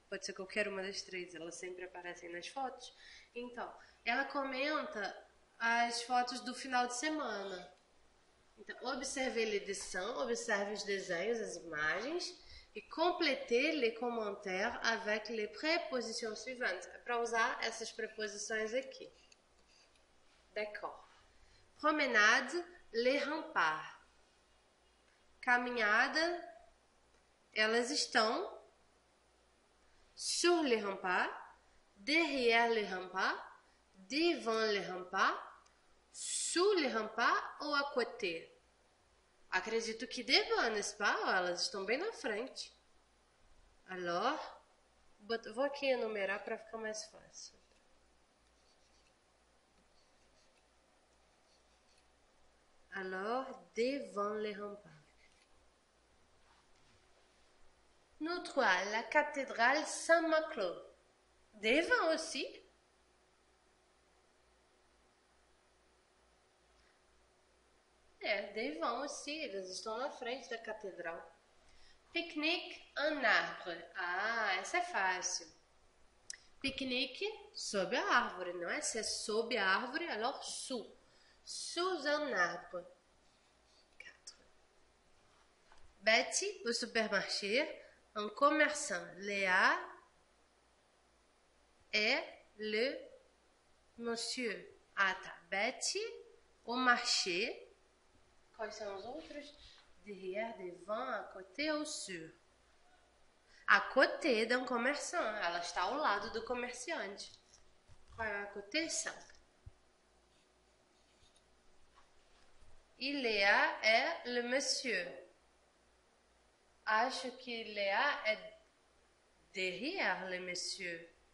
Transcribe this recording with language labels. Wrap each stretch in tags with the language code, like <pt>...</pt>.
<pt>Pode ser qualquer uma das três. Elas sempre aparecem nas fotos. Então, ela comenta as fotos do final de semana. Então,</pt> <fr>observez les dessins,</fr> <pt>observe os desenhos, as imagens, e</pt> <fr>complétez les commentaires avec les prépositions suivantes.</fr> <pt>É para usar essas preposições aqui.</pt> <fr>D'accord. Promenade, les remparts.</fr> <pt>Caminhada, elas estão</pt> <fr>sur les remparts, derrière les remparts, devant les remparts, sous les remparts ou à côté?</fr> <pt>Acredito que devant,</pt> <fr>n'est-ce pas?</fr> <pt>Elas estão bem na frente. Alors, vou aqui enumerar para ficar mais fácil.</pt> <fr>Alors, devant les remparts. No 3, la cathédrale Saint-Maclou. Devant aussi.</fr> <pt>Devant aussi, eles estão na frente da catedral.</pt> <fr>Pique-nique en arbre.</fr> <pt>Essa é fácil. Pique-nique sob a árvore, não é? Se é sob a árvore,</pt> <fr>alors sous. Sous un arbre. 4. Betty, au supermarché, un commerçant. Léa est le monsieur.</fr> <pt>Tá.</pt> <fr>Betty, au marché.</fr> <pt>Quais são os outros?</pt> <fr>Derrière, devant, à côté ou sur? À côté d'un commerçant.</fr> <pt>Ela está ao lado do comerciante. Qual é à côté? 5. E Léa é le monsieur. Acho que Léa é</pt> <fr>derrière le monsieur.</fr>